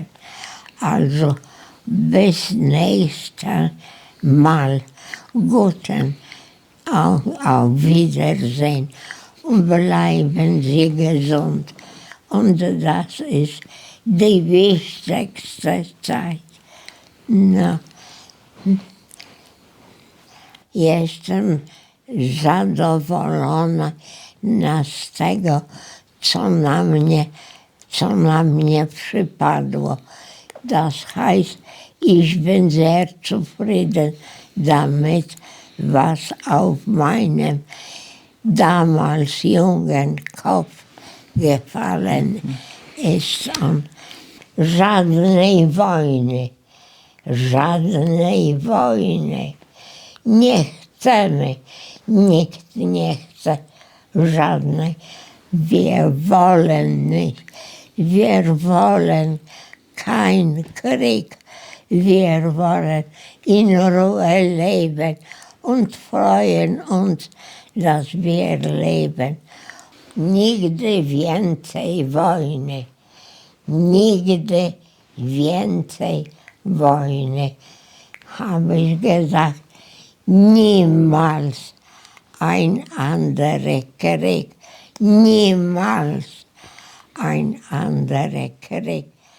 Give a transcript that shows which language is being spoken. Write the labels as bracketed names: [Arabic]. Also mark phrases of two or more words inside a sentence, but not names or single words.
[German] Also bis nächstes Mal. Guten auf Wiedersehen und bleiben Sie gesund. Und das ist die wichtigste Zeit. [Polish] No. Jestem zadowolona z tego, co na mnie przypadło. [German] Das heißt, ich bin sehr zufrieden damit, was auf meinem damals jungen Kopf gefallen ist. [Polish] Und żadnej wojny nie chcemy, nikt nie chce żadnej. [German] Wir wollen nicht, wir wollen kein Krieg, wir wollen in Ruhe leben und freuen uns, dass wir leben. [Polish] Nigdy więcej wojny. Nigdy więcej wojny. [German] Habe ich gesagt, niemals ein anderer Krieg. Niemals ein anderer Krieg.